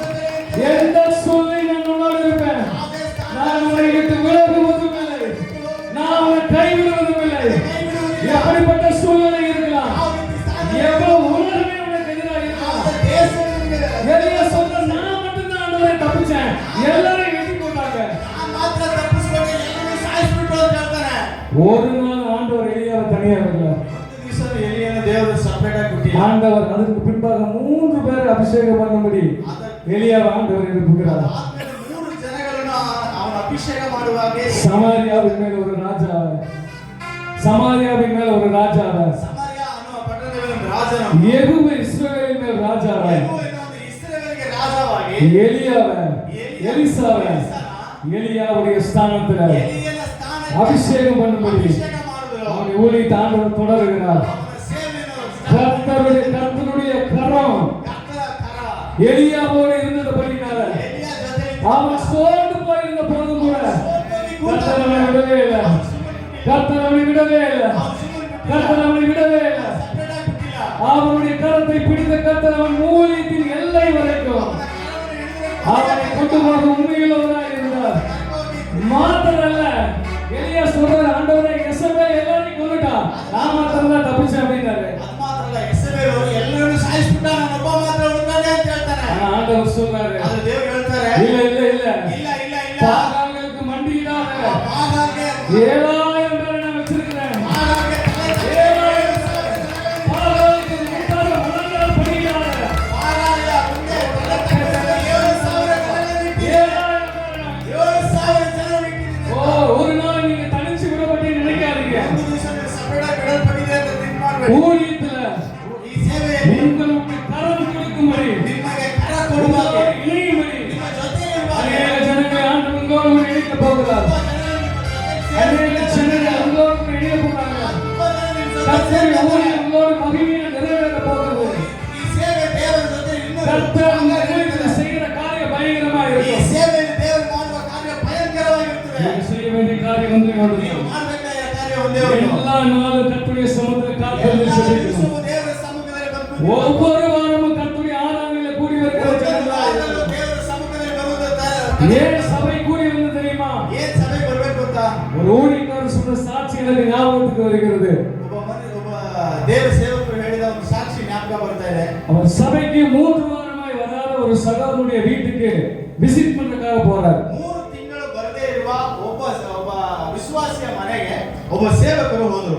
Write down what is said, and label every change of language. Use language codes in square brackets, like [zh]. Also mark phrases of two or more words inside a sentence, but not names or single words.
[ta] எந்த சூழ்நிலை நான் உன்னோடு இருப்பேன். நான் உன்னை விட்டு விலகுவதும் இல்லை, நான் உன்னை கைவிடுவதும் இல்லை. எப்படிப்பட்ட சூழ்நிலை இருக்கலாம், எவ்வளவு உலகமே உனக்கு எதிராக இருக்கலாம். எலியா சொல்ற, நான் மட்டும்தான் ஆண்டவரை தப்பிச்சேன், எல்லாரும் எட்டி போட்டாங்க. [kn] ಮಾತ್ರ ತಪ್ಪಿಸ್ಕೊಂಡು ಎಲ್ಲರೂ ಸಾಯಿಸ್ಬಿಟ್ಟು ಅಂತ ಹೇಳ್ತಾನೆ. [ta] ஒரு நாள் ஆண்டவர் எலியாவை தனியா விடல. [kn] ಒಂದು ದಿವಸ ಎಲಿಯನ ದೇವರು ಸಪರೇಟ್ ಆಗಿ ಬಿಟ್ಟಿಲ್ಲ. [ta] ஆண்டவர் அதுக்கு பின்பாக 3 பேர் அபிஷேகம் பண்ணும்படி எலியாவை ஆண்டவர் எழுப்புகிறார். [kn] ಆದ್ಮೇಲೆ 3 ಜನಗಳನ್ನು ಅವನ ಅಭಿಷೇಕ ಮಾಡುವಾಗೆ [ta] சமாரியாவின் மேல் ஒரு ராஜாவை, சமாரியாவின் மேல் ஒரு ராஜாவை, [kn] ಸಮಾರ್ಯ ಅನ್ನುವ ಪಟ್ಟಣದ ಮೇಲೆ ಒಂದು ರಾಜನನ್ನು, ಯೆಹೂ ಇಸ್ರಾಯೇಲಿನ ಮೇಲೆ ರಾಜಾவை, ಯೆಹೂ ಎನ್ನುವ ಇಸ್ರಾಯೇಲಿಗೆ ರಾಜವಾಗಿ, [ta] எலியாவை, எலிசாவை, எலியாவுடைய ஸ்தானத்துல [kn] ಎಲಿಯನ ಸ್ಥಾನಕ್ಕೆ [ta] அபிஷேகம் பண்ணும்படி [kn] ಅಭಿಷೇಕ ಮಾಡಿದರು. [ta] அவன் ஊழியத்தை ஆண்டவர் தொடருகிறார். [kn] ಅವನ ಸೇವೆಯನ್ನು [ta] கர்த்தருடைய கரம் [kn] ಕರ್ತನ ಕರ [ta] எலியாவோடு இருந்தபடினால [kn] ಎಲಿಯ ಜೊತೆ [ta] அவன் சோர்ந்து போயிருந்த போதும் கூட கர்த்தர் அவனை விடவே இல்லை, கர்த்தர் அவனை விடவே இல்லை, கர்த்தர் அவனை விடவே இல்லை. அவனுடைய கரத்தை பிடித்த கர்த்தர் அவன் ஊழியத்தின் எல்லை வரைக்கும் அவனை கொண்டு போக உண்மையுள்ளவராக இருந்தார். மாத்திரல்ல, எலியா சொல்ற ஆண்டவரே எசபேல் எல்லாரையும் கொன்னுட்டான், நான் மாத்திரம் தான் தப்பிச்சேன் அப்படின்னாரு. [kn] ಅದು ಮಾತ್ರ ಅಲ್ಲ, ಎಸಬೇಲು ಎಲ್ಲರನ್ನು ಸಾಯಿಸಿಬಿಟ್ಟ, ನಾನು ಒಬ್ಬ ಮಾತ್ರ ಉಳಿದಾನೆ ಅಂತ ಹೇಳ್ತಾನೆ. [ta] ஆனா ஆண்டவர் சொல்றாரு, [kn] ಆದ್ರೆ ದೇವರು ಹೇಳ್ತಾರೆ, [ta] இல்ல இல்ல இல்ல [kn] ಇಲ್ಲ ಇಲ್ಲ ಇಲ್ಲ, [ta] பாகால்களுக்கு மண்டியிடாத [kn] பாகாಲ್ಗೆ [ta] 7000 பேரை நான் வச்சிருக்கிறேன். [kn] பாகாಲ್ಗೆ ತಲೆ [ta] 7000 பாகாலுக்கு முன்னால முழங்கால் படியிடாத [kn] பாகாಲ್ಗೆ ಮುಂದೆ ತಲೆ ತಗ್ಗಿಸಲು 7,000 ಜನರನ್ನು ಇಟ್ಟಿದ್ದೇನೆ. 7,000 ಜನರನ್ನು ಇಟ್ಟಿದ್ದೇನೆ. [ta] ஒரு நாள் நீங்க தனிச்சு விடப்பட்டீங்கன்னு நினைக்காதீங்க. [kn] ಒಂದು ದಿವಸ ನೀವು separate ಆಗಿ ಬಿಡಲ್ಪಟ್ಟಿದೆ ಅಂತ think ಮಾಡಬೇಡಿ. [ta] ஊழியத்துல [kn] ಈ ಸೇವೆಯಲ್ಲಿ [ta] உங்களுக்கு கரம் கொடுக்கும்படி [kn] ನಿಮಗೆ ಕರ ಕೊಡುವಾಗ, [ta] இணையும்படி [kn] ನಿಮ್ಮ ಜೊತೆ ಇರುವಾಗ, [ta] அநேக ஜனங்களை ஆண்டவர் உங்களோடு இணைக்க போகிறார். அநேக ஜனங்கள் உங்களோடு இணைய போறாங்க. கர்த்தருடைய ஊழியம் உங்களோடு மகிமையை நிறைவேற போகிறது. [kn] ಈ ಸೇವೆ ದೇವರ ಜೊತೆ ಇನ್ನೂ [ta] கர்த்தர் உங்க ஊழியத்துல செய்கிற காரியம் பயங்கரமா [kn] ಈ [ta] இருக்கும். [kn] ಸೇವೆಯಲ್ಲಿ ದೇವರು ಮಾಡುವ ಕಾರ್ಯ ಭಯಂಕರವಾಗಿರುತ್ತದೆ. [ta] நீங்க செய்ய வேண்டிய காரியம் ஒன்றே [kn] ನೀವು [ta] ஒன்றுதான். [kn] ಮಾಡಬೇಕಾದ ಕಾರ್ಯ ಒಂದೇ ಒಂದು. [ta] எல்லா நாளும் கர்த்தருடைய சமூகத்தில் காத்திருந்து [kn] ಎಲ್ಲ [ta] செபிக்கணும். [kn] ದಿವಸವೂ ದೇವರ ಸಮ್ಮುಖದಲ್ಲಿ ಬಂದು [ta] ஒவ்வொரு வாரமும் கர்த்தருடைய ஆராதனையில கூடி வருகிற ஜனங்களாக [kn] ಆದರೂ ದೇವರ ಸಮ್ಮುಖದಲ್ಲಿ ಬರುವುದು [ta] ஏன் சபை கூடி வந்து தெரியுமா? [kn] ಏನ್ ಸಭೆಗೆ ಬರ್ಬೇಕು ಅಂತ [ta] ஒரு ஊழியக்காரர் சொன்ன சாட்சி எனக்கு ஞாபகத்துக்கு வருகிறது. [kn] ಒಬ್ಬ ದೇವ ಸೇವಕರು ಹೇಳಿದ ಒಂದು ಸಾಕ್ಷಿ ಜ್ಞಾಪಕ ಬರ್ತಾ ಇದೆ. [ta] அவர் சபைக்கு 3 வாரமாய் வராத ஒரு சகோதரனுடைய வீட்டுக்கு விசிட் பண்றதுக்காக போறார். [kn] 3 ತಿಂಗಳು ಬರದೇ ಇರುವ ಒಬ್ಬ ವಿಶ್ವಾಸಿಯ ಮನೆಗೆ ಒಬ್ಬ ಸೇವಕರು ಹೋದರು.